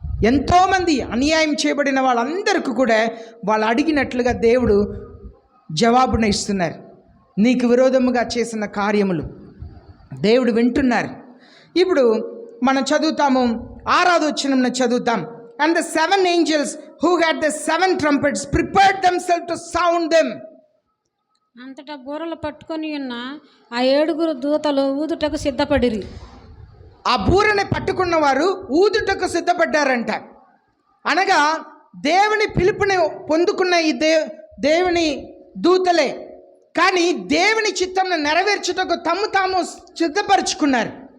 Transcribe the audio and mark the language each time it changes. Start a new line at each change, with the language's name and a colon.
Telugu: ఎంతోమంది అన్యాయం చేయబడిన వాళ్ళందరికీ కూడా వాళ్ళు అడిగినట్లుగా దేవుడు జవాబును ఇస్తున్నారు. నీకు విరోధముగా చేసిన కార్యములు దేవుడు వింటున్నారు. ఇప్పుడు మనం చదువుతాము, 6వ వచనంలో చదువుతాం.
English: and the 7 angels who had the 7 trumpets prepared themselves to sound them.
Telugu: అంతటా బూరలు పట్టుకొని ఉన్న ఆ 7 దూతలు ఊదుటకు సిద్ధపడిరి. ఆ బూరని పట్టుకున్న వారు ఊదుటకు సిద్ధపడ్డారంట. అనగా దేవుని పిలుపుని పొందుకున్న ఈ దేవుని దూతలే, కానీ దేవుని చిత్తంను నెరవేర్చుటకు తాము సిద్ధపరచుకున్నారు.